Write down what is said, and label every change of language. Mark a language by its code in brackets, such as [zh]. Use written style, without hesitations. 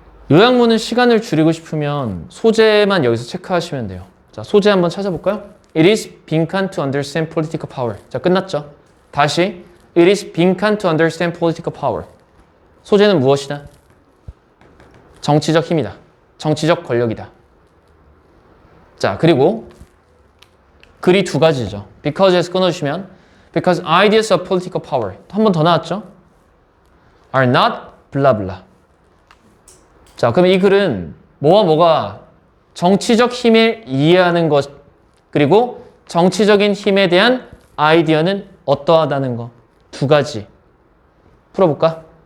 [ko] 요약문은 시간을 줄이고 싶으면 소재만 여기서 체크하시면 돼요. 자, 소재 한번 찾아볼까요? [en] It is [ko] 빈칸 [en] to understand political power. [ko] 자, 끝났죠? 다시 [en] It is [ko] 빈칸 [en] to understand political power. [ko] 소재는 무엇이다? 정치적 힘이다. 정치적 권력이다. 자, 그리고 글이 두 가지죠. Because에서 끊어주시면 [en] Because ideas of political power. [ko] 한 번 더 나왔죠? [en] Are not blah blah. [ko] 자, 그럼 이 글은 뭐와 뭐가 정치적 힘을 이해하는 것, 그리고 정치적인 힘에 대한 아이디어는 어떠하다는 거. 두 가지. 풀어볼까?